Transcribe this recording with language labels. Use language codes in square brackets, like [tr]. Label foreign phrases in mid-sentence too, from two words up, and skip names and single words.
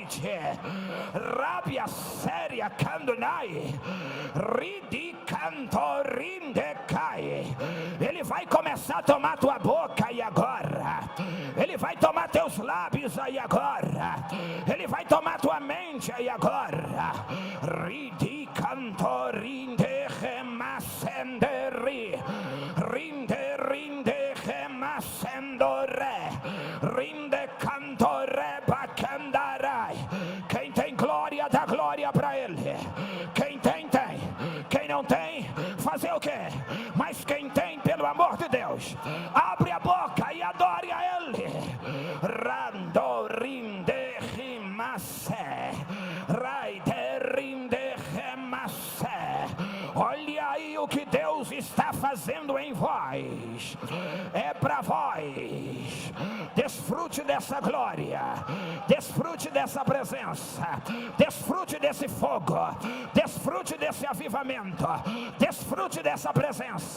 [pt] Rabia séria candonai. Ridi cantorindecai. Ele vai começar a tomar tua boca aí agora. Ele vai tomar teus lábios aí agora. Ele vai tomar tua mente aí agora. Ridi cantorinde remascenderi. Rinde remascendore. Rinde cantore bacandarai. Quem tem glória, dá glória para ele. Quem tem, tem. Quem não tem, fazer o quê? Mas quem tem, pelo amor de Deus, abre a boca e adore a ele. Randorinde rimasse. Raiderinde remasse. Olha aí o que Deus está fazendo em vós. É para vós. Desfrute dessa glória. Desfrute dessa presença. Desfrute desse fogo. Desfrute desse avivamento. Desfrute dessa presença.